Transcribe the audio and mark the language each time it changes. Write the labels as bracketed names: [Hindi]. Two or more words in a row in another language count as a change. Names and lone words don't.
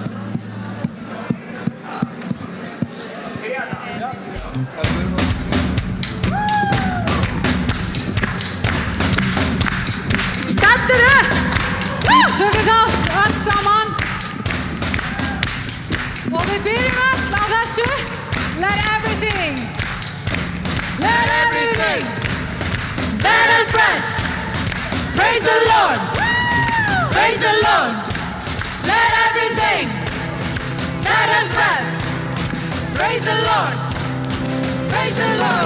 [Icelandic] Stendur upp! Tökum þátt öll saman. Og við byrjum öll á þessu. [English] Let everything let us spread. Praise the Lord. Praise the Lord. Let everything let us spread. Praise the Lord. Praise the Lord.